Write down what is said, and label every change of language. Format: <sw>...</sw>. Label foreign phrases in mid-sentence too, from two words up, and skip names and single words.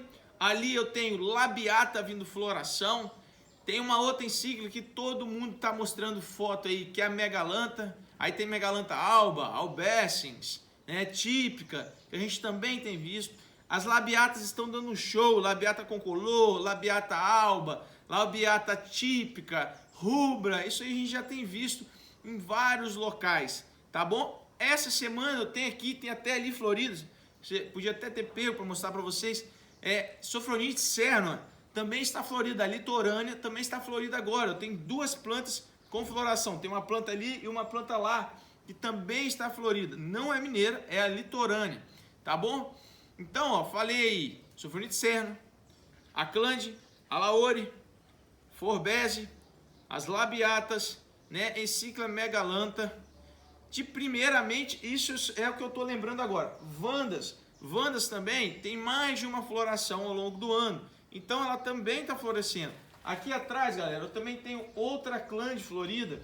<pt>Ali eu tenho labiata vindo floração. Tem uma outra insígnia que todo mundo está mostrando foto aí, que é a Megalantha. Aí tem Megalantha alba, albescens, né, típica, que a gente também tem visto. As labiatas estão dando um show, labiata concolor, labiata alba, labiata típica, rubra. Isso aí a gente já tem visto em vários locais, tá bom? Essa semana eu tenho aqui, tem até ali floridas, você podia até ter pego para mostrar para vocês, Sophronites cernua também está florida, a litorânea também está florida agora. Eu tenho 2 plantas com floração, tem uma planta ali e uma planta lá que também está florida. Não é mineira, é a litorânea, tá bom? Então, ó, falei aí, Sophronites cernua, Aclande, alaore, forbese, as labiatas, né, Encíclia megalantha. Primeiramente, isso é o que eu estou lembrando agora. Vandas também tem mais de uma floração ao longo do ano. Então ela também está florescendo. Aqui atrás, galera, eu também tenho outra clã florida.</pt>